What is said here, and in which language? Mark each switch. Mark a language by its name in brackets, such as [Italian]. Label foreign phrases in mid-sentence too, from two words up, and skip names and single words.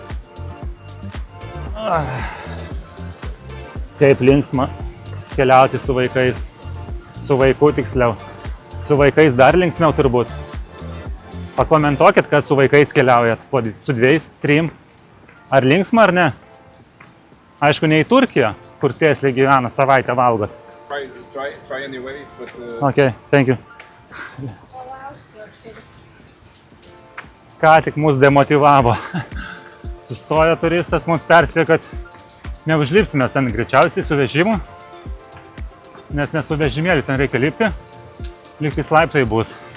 [Lithuanian] Kaip linksma keliauti su vaikais. Su vaiku tiksliau. Su vaikais dar linksmiau turbūt. Pakomentuokit, kas su vaikais keliaujat. Su 2, 3. Ar linksma ar ne? Aišku, ne į Turkiją, kur sėsliai gyvena, savaitę valgot. [English] Try anyway, but... Okay, thank you. [Lithuanian] Ką tik mus demotivavo. Sustojo turistas, mums perspėjo, kad neužlipsime ten greičiausiai su vežimu, nes ne su vežimėliu ten reikia lipti, lygtais laiptai bus.